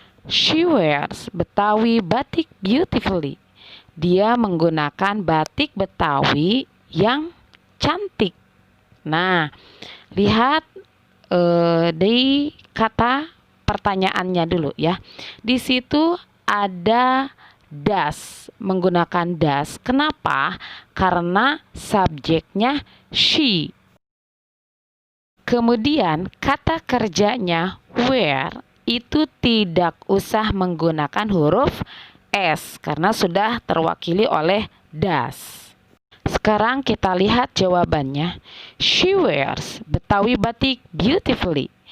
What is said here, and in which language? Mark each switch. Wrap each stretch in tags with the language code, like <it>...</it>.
<en>She wears Betawi batik beautifully.</en> <id>Dia menggunakan batik Betawi yang cantik. Nah, lihat di kata pertanyaannya dulu ya. Di situ ada does, menggunakan does. Kenapa? Karena subjeknya she. Kemudian kata kerjanya wear itu tidak usah menggunakan huruf S karena sudah terwakili oleh does. Sekarang kita lihat jawabannya.</id> <en>She wears Betawi batik beautifully.</en>